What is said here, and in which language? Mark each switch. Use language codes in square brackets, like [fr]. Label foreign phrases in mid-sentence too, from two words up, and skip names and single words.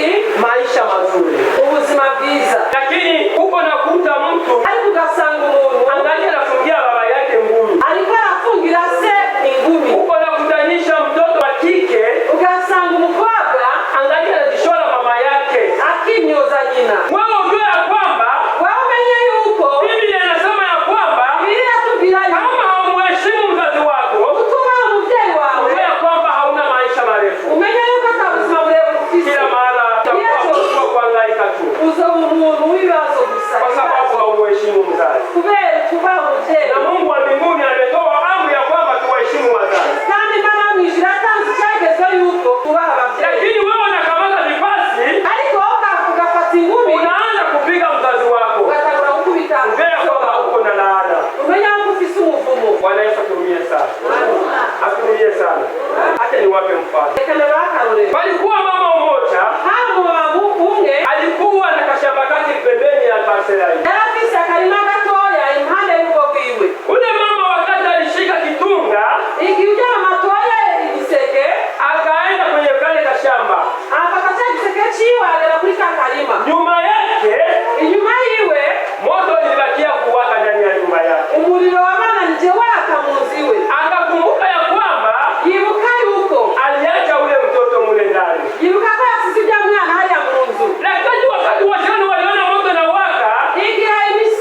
[sw] maisha mazuri. [rn] ubuzima bwiza. [sw] Lakini uko nakuta mtu [rn] Ariko ugasanga umuntu [sw] angalia anafungia baba yake ngumi. [rn] ariko arafungira se ingumi. [sw] Uko nakutanisha mtoto wa kike [rn] Ugasanga umukobwa [sw] angalia anajishora mama yake. [rn] akimyoza nyina. [sw] Wewe ujue ya kwamba [rn] Wewe umenye yuko [sw] Biblia inasema ya kwamba [rn] Biblia atubwira yuko [sw] kama haumheshimu mzazi wako, [rn] utubaha umuvyeyi wawe [sw] ujue ya kwamba hauna maisha marefu. [rn] umenye yuko ata buzima burebure ufise. [sw] Kila mara utakuwa kuhangaika tu, [rn] uzoba umuntu w'ibibazo gusa [sw] kwa sababu haumheshimu mzazi. [rn] kubera tubaha umuvyeyi. [sw] Na Mungu wa mbinguni ametoa amri ya kwamba tuwaheshimu wazazi. [rn] Kandi Imana yo mw'ijuru yatanze icyagezwe yuko tubaha abavyeyi. [sw] Lakini wewe unakamata vipasi, [rn] Ariko wowe ugafata ingumi [sw] unaanza kupiga mzazi wako, [rn] ugatangura gukubita [sw] ujue ya kwamba uko na laana. [rn] umenya yuko ufise umuvumo. [sw] Bwana Yesu aturumie sana, aturumie sana. Acha niwape mfano. [rn] Reka nabahe akarorero. [sw] Palikuwa mama mmoja [rn] Hari umumama umwe [sw] alikuwa na kashamba kake pembeni ya parcela hii. [rn] yari afise akarima gatoya impande y'urugo rwiwe. [sw] Ule mama wakati alishika kitunga [rn] Igihe ujya mama atoye igiseke [sw] akaenda kwenye kale kashamba, [rn] afata cya giseke ciwe agera kuri ka karima. [sw] nyuma yake [rn] Inyuma yiwe [sw] moto ilibakia kuwaka ndani ya nyumba yake. [rn] umuriro wabananije waka mu nzu iwe. [sw] Akakumbuka ya kwamba [rn] Yibuka yuko [sw] aliacha ule mtoto mule ndani. [rn] yibuka ko yasize ujya mwana hariya mu nzu. [sw] Lakini wakati wajana waliona moto na waka, [rn] Igihe